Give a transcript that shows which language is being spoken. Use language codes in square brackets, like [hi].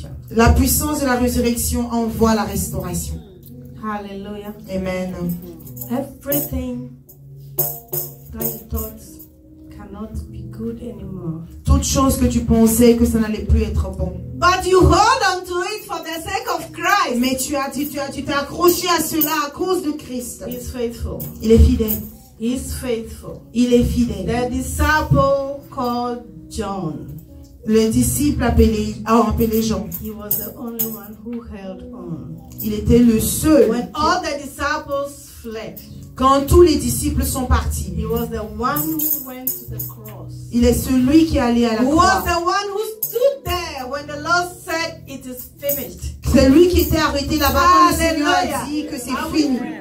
[fr] La puissance de la résurrection envoie la restauration. [en] Hallelujah. Amen. Everything that you thought cannot be good anymore. [fr] Toute chose que tu pensais que ça n'allait plus être bon. [en] But you hold on to it for the sake of Christ. [fr] Mais tu t'es accroché à cela à cause de Christ. [en] He is faithful. [fr] Il est fidèle. [en] He is faithful. [fr] Il est fidèle. [en] The disciple called John. [fr] Le disciple appelé Jean. [en] He was the only one who held on. [fr] Il était le seul. [en] When all the disciples fled, [fr] quand tous les disciples sont partis, [en] he was the one who went to the cross. [fr] Il est celui qui est allé à la croix. [en] Was the one who stood there when the Lord said it is finished. [fr] C'est lui qui était arrêté là-bas quand le Seigneur a dit que c'est fini.